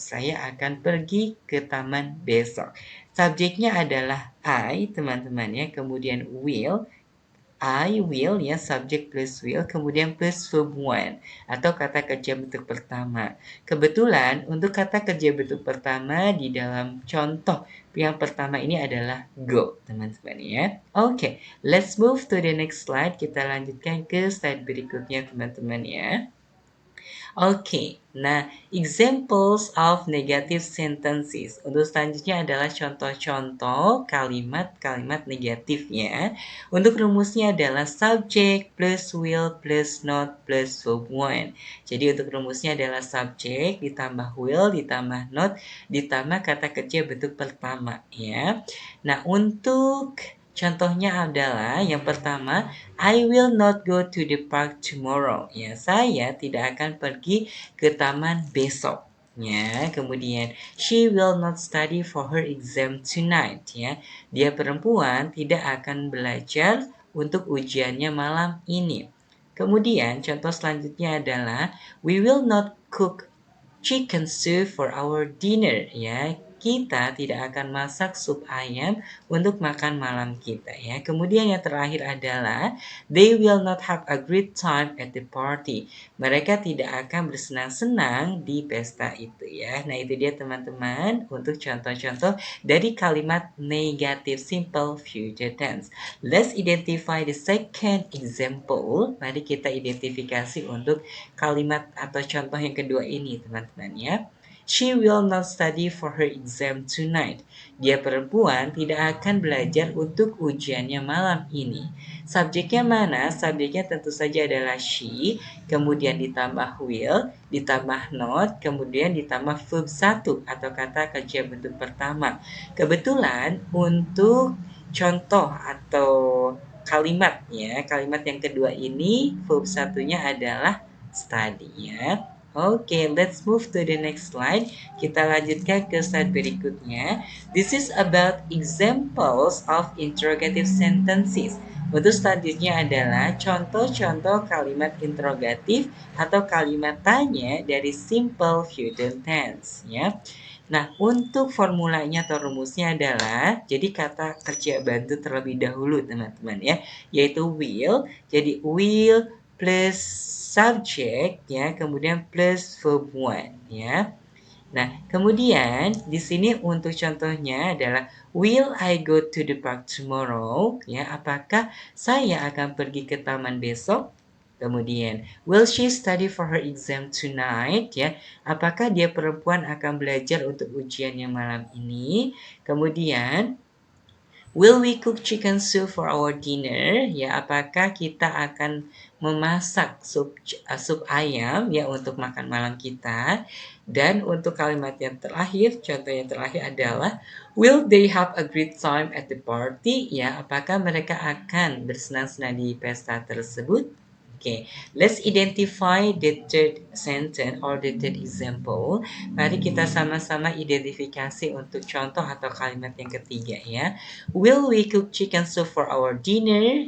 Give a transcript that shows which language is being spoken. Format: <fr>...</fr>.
<id>Saya akan pergi ke taman besok. Subjeknya adalah I, teman-teman ya. Kemudian will, I will ya, subject plus will, kemudian plus verb one atau kata kerja bentuk pertama. Kebetulan untuk kata kerja bentuk pertama di dalam contoh yang pertama ini adalah go, teman-teman ya. Oke,</id> <en>let's move to the next slide.</en> <id>Kita lanjutkan ke slide berikutnya, teman-teman ya.</id> <en>Oke, nah examples of negative sentences.</en> <id>Untuk selanjutnya adalah contoh-contoh kalimat-kalimat negatifnya. Untuk rumusnya adalah subject plus will plus not plus verb one. Jadi untuk rumusnya adalah subject ditambah will ditambah not ditambah kata kerja bentuk pertama ya. Nah, untuk contohnya adalah yang pertama,</id> <en>I will not go to the park tomorrow.</en> <id>Ya, saya tidak akan pergi ke taman besok.</id> <en>Ya, kemudian she will not study for her exam tonight.</en> <id>Ya, dia perempuan tidak akan belajar untuk ujiannya malam ini. Kemudian contoh selanjutnya adalah</id> <en>we will not cook chicken soup for our dinner ya.</en> <id>Kita tidak akan masak sup ayam untuk makan malam kita ya. Kemudian yang terakhir adalah</id> <en>they will not have a great time at the party.</en> <id>Mereka tidak akan bersenang-senang di pesta itu ya. Nah, itu dia teman-teman untuk contoh-contoh dari kalimat negative simple future tense.</id> <en>Let's identify the second example.</en> <id>Mari kita identifikasi untuk kalimat atau contoh yang kedua ini teman-teman ya.</id> <en>She will not study for her exam tonight.</en> <id>Dia perempuan tidak akan belajar untuk ujiannya malam ini. Subjeknya mana? Subjeknya tentu saja adalah she, kemudian ditambah will, ditambah not, kemudian ditambah verb satu atau kata kerja bentuk pertama. Kebetulan untuk contoh atau kalimat ya, kalimat yang kedua ini verb satunya adalah study ya.</id> <en>Oke, let's move to the next slide.</en> <id>Kita lanjutkan ke slide berikutnya.</id> <en>This is about examples of interrogative sentences.</en> <id>Untuk selanjutnya adalah contoh-contoh kalimat interrogatif atau kalimat tanya dari simple future tense ya. Nah, untuk formulanya atau rumusnya adalah jadi kata kerja bantu terlebih dahulu teman-teman ya, yaitu will. Jadi will plus subject ya, kemudian plus verb one ya. Nah, kemudian di sini untuk contohnya adalah</id> <en>will I go to the park tomorrow?</en> <id>Ya, apakah saya akan pergi ke taman besok?</id> <en>Kemudian, will she study for her exam tonight?</en> <id>Ya, apakah dia perempuan akan belajar untuk ujiannya malam ini?</id> <en>Kemudian, will we cook chicken soup for our dinner?</en> <id>Ya, apakah kita akan memasak sup ayam ya untuk makan malam kita? Dan untuk kalimat yang terakhir, contoh yang terakhir adalah</id> <en>will they have a great time at the party?</en> <id>Ya, apakah mereka akan bersenang-senang di pesta tersebut?</id> <en>Okay, let's identify the third sentence or the third example.</en> <id>Mari kita sama-sama identifikasi untuk contoh atau kalimat yang ketiga ya.</id> <en>Will we cook chicken soup for our dinner?</en>